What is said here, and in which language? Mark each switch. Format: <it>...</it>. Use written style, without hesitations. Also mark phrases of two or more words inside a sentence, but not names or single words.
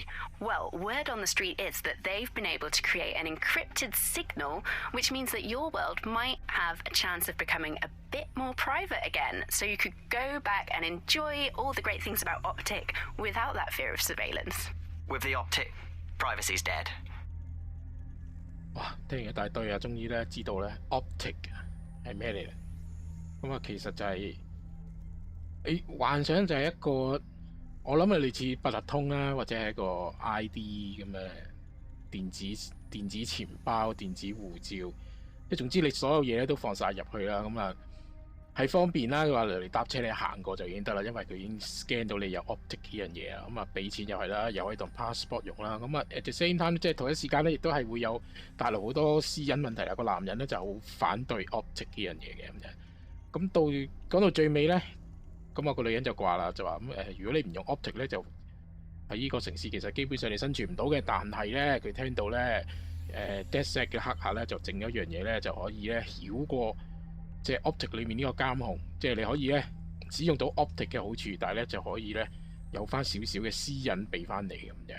<en>Well, word on the street is that they've been able to create an encrypted signal, which means that your world might have a chance of becoming a bit more private again, so you could go back and enjoy all the great things about Optic without that fear of surveillance. With the Optic, privacy's dead.</en> <yue>哇！聽完一大堆啊，終於咧知道咧 Optic 係咩嚟嘅。咁啊，其實就係、幻想就係一個，我諗係類似八達通啦，或者係一個 ID 咁嘅電子錢包、電子護照，即係總之你所有嘢咧都放晒入去啦，咁啊係方便啦。佢話嚟搭車你行過就已經得啦，因為佢已經 scan 到你有 Optic 呢樣嘢啊。咁啊俾錢又係啦，又可以當 passport 用啦。咁啊</yue> <en>at the same time</en> <yue>即係同一時間咧，亦都係會有帶來好多私隱問題啦。個男人咧就好反對 Optic 呢樣嘢嘅咁樣。咁講到最尾咧。咁啊個女人就話啦，就話如果你唔用 Optic 咧，就喺呢個城市其實基本上你生存唔到嘅。但係咧，佢聽到咧DedSec 嘅黑客咧就整咗一樣嘢咧，就可以咧繞過即係 Optic 裏面呢個監控，即係你可以咧使用到 Optic 嘅好處，但係咧就可以咧有翻少少嘅私隱俾翻你咁樣。</yue>